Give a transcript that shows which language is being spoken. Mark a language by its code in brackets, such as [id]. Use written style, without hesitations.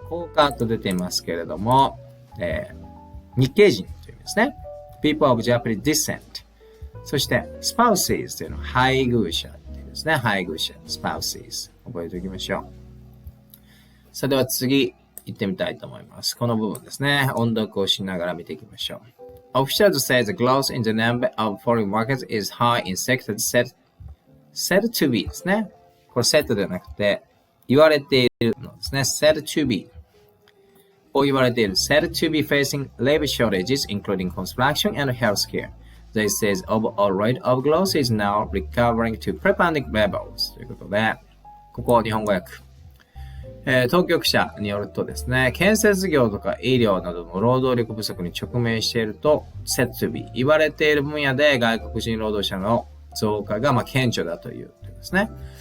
[ja] 効果と出ていますけれども、日系人という意味ですね。 [en] people of Japanese descent。 [ja] そして、spouses というのは配偶者という意味ですね。配偶者。spouses。 覚えておきましょう。それでは次、行ってみたいと思います。この部分ですね。音読をしながら見ていきましょう。 [en] Officials say the growth in the number of foreign workers is high in sectors said to be ですね。 [ja] これ said ではなくて、言われているのですね。said to be を言われている。 [en] said to be facing labor shortages including construction and healthcare. They says overall rate of growth is now recovering to pre-pandemic levels. [ja] ということで、ここ日本語訳。当局者によるとですね、建設業とか医療などの労働力不足に直面していると、said to be 言われている分野で外国人労働者の増加が顕著だというですね。